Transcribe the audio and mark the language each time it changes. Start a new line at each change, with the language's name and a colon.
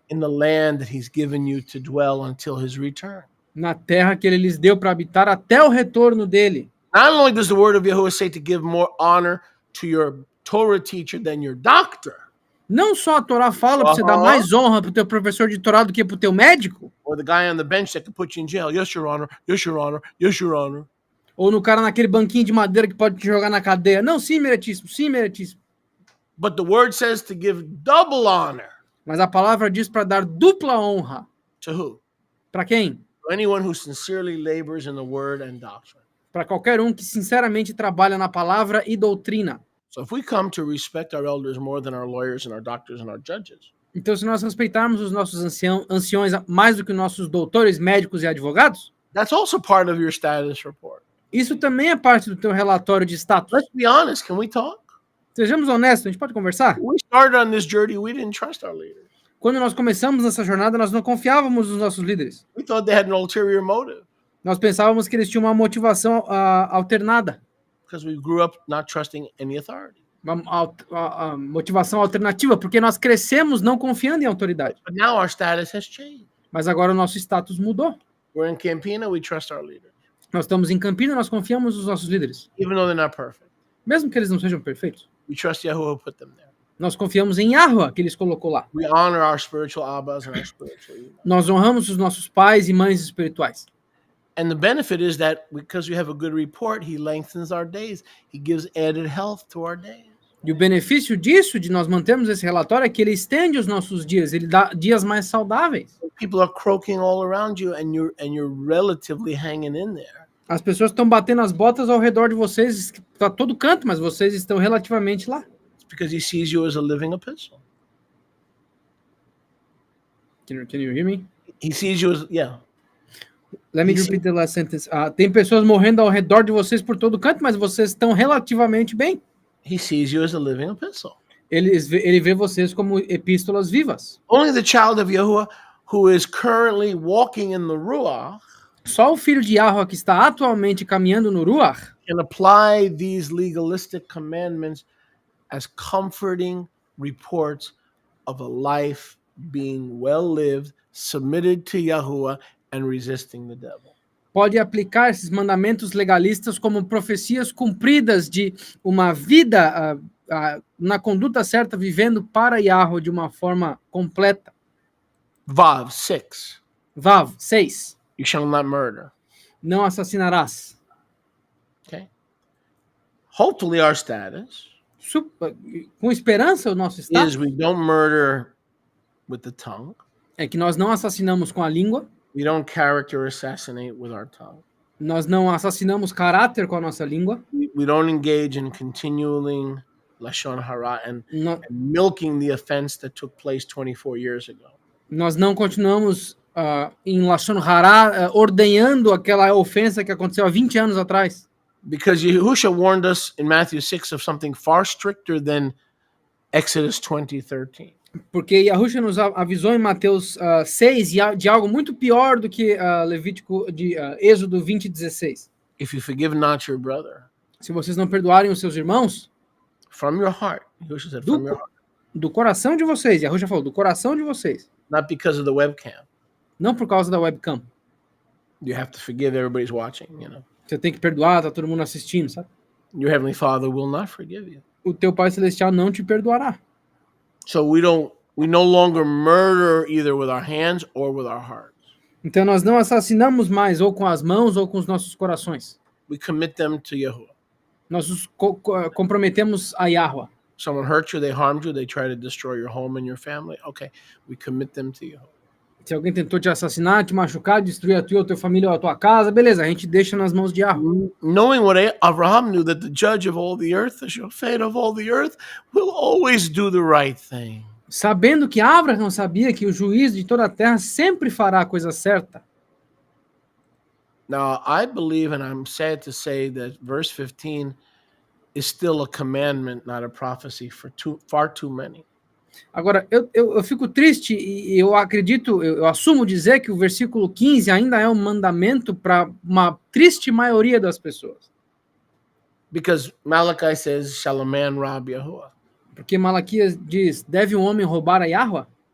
English: in the land that he's given you to dwell until his return.
Portuguese: na terra que ele lhes deu para habitar até o retorno dele.
English: Not only does the word of Yahuwah say to give more honor to your Torah teacher than your doctor,
Portuguese: Não só a Torá fala para você dar mais honra para o teu professor de Torá do que para o teu médico,
English: or the guy on the bench that could put you in jail. Yes, Your Honor. Yes, Your Honor. Yes, Your Honor.
Portuguese: ou no cara naquele banquinho de madeira que pode te jogar na cadeia. Não, sim, meritíssimo, sim, meritíssimo.
English: But the word says to give double honor
Portuguese: Mas a palavra diz para dar dupla honra.
English: to who?
Portuguese: Para quem?
English: To anyone who sincerely labors in the word and doctrine.
Portuguese: Para qualquer um que sinceramente trabalha na palavra e doutrina.
English: So if we come to respect our elders more than our lawyers and our doctors and our judges,
Portuguese: Então, se nós respeitarmos os nossos anciões mais do que os nossos doutores, médicos e advogados,
English: that's also part of your status report.
Portuguese: isso também é parte do teu relatório de status.
English: Let's be honest. Can we talk?
Portuguese: Sejamos honestos, a gente pode conversar?
English: When we started on this journey, we didn't trust our leaders.
Portuguese: Quando nós começamos nessa jornada, nós não confiávamos nos nossos líderes.
English: We thought they had an ulterior motive
Portuguese: Nós pensávamos que eles tinham uma motivação alternada,
English: because we grew up not trusting any authority.
Portuguese: uma motivação alternativa, porque nós crescemos não confiando em autoridade.
English: But now our status has changed.
Portuguese: Mas agora o nosso status mudou.
English: We're in Campina, we trust our leaders,
Portuguese: Nós estamos em Campina, nós confiamos nos nossos líderes.
English: even though they're not perfect.
Portuguese: Mesmo que eles não sejam perfeitos.
English: We trust Yahuwah who put them there.
Portuguese: Nós confiamos em Yahweh, que eles colocou lá.
English: We honor our spiritual abbas and our spiritual imams.
Portuguese: Nós honramos os nossos pais e mães espirituais.
English: And the benefit is that because we have a good report, he lengthens our days. He gives added health to our days.
Portuguese: E o benefício disso, de nós mantermos esse relatório, é que ele estende os nossos dias, ele dá dias mais saudáveis.
English: People are croaking all around you and you're relatively hanging in there.
Portuguese: As pessoas estão batendo as botas ao redor de vocês, para todo canto, mas vocês estão relativamente lá.
English: It's because he sees you as a living epistle. Can you hear me? He sees you as, yeah. Let me repeat the last sentence.
Portuguese: Tem pessoas morrendo ao redor de vocês por todo canto, mas vocês estão relativamente bem.
English: He sees you as a living epistle.
Portuguese: Ele vê vocês como epístolas vivas.
English: Only the child of Yahuwah who is currently walking in the Ruach
Portuguese: Só o filho de Yahweh que está atualmente caminhando no Ruach
English: can apply these legalistic commandments as comforting reports of a life being well lived, submitted to Yahuwah, and resisting the devil.
Portuguese: pode aplicar esses mandamentos legalistas como profecias cumpridas de uma vida na conduta certa, vivendo para Yahweh de uma forma completa.
English: Vav 6.
Portuguese: Vav 6.
English: You shall not murder.
Portuguese: Não assassinarás.
English: Okay. Hopefully, our status
Portuguese: Com esperança, o nosso estado
English: is we don't murder with the tongue.
Portuguese: é que nós não assassinamos com a língua,
English: We don't character assassinate with our tongue.
Portuguese: nós não assassinamos caráter com a nossa língua,
English: We don't engage in continuing lashon hara and
Portuguese: no-
English: milking the offense that took place 24 years ago.
Portuguese: nós não continuamos em Lashon Hara ordenhando aquela ofensa que aconteceu há 20 anos atrás.
English: Because Yahusha warned us in Matthew 6 of something far stricter than Exodus 20:13.
Portuguese: Porque Yahusha nos avisou em Mateus 6 de algo muito pior do que Levítico de Êxodo 20:16.
English: If you forgive not your brother
Portuguese: Se vocês não perdoarem os seus irmãos,
English: from your heart, Yahusha said from your heart,
Portuguese: do coração de vocês, Yahusha falou, do coração de vocês,
English: not because of the webcam.
Portuguese: não por causa da webcam.
English: You have to forgive, everybody's watching, you know.
Portuguese: Você tem que perdoar, tá todo mundo assistindo, sabe?
English: Your heavenly Father will not forgive you.
Portuguese: O teu Pai Celestial não te perdoará.
English: So we no longer murder either with our hands or with our hearts.
Portuguese: Então nós não assassinamos mais ou com as mãos ou com os nossos corações.
English: We commit them to Yahuwah.
Portuguese: Nós nos comprometemos a Yahweh.
English: Someone hurt you, they harmed you, they try to destroy your home and your family. Okay, we commit them to Yahuwah.
Portuguese: Se alguém tentou te assassinar, te machucar, destruir a tua família ou a tua casa, beleza, a gente deixa nas mãos de Yahweh.
English: Knowing what Abraham knew, that the judge of all the earth, the shofet of all the earth, will always do the right thing.
Portuguese: Sabendo que Abraão sabia que o juiz de toda a terra sempre fará a coisa certa.
English: Now, I believe, and I'm sad to say, that verse 15 is still a commandment, not a prophecy for far too many.
Portuguese: Agora, eu fico triste e eu acredito, eu assumo dizer que o versículo 15 ainda é um mandamento para uma triste maioria das pessoas.
English: Because Malachi says, shall a man rob Yahuwah?
Portuguese: Porque Malaquias diz, deve um homem roubar a Yahweh?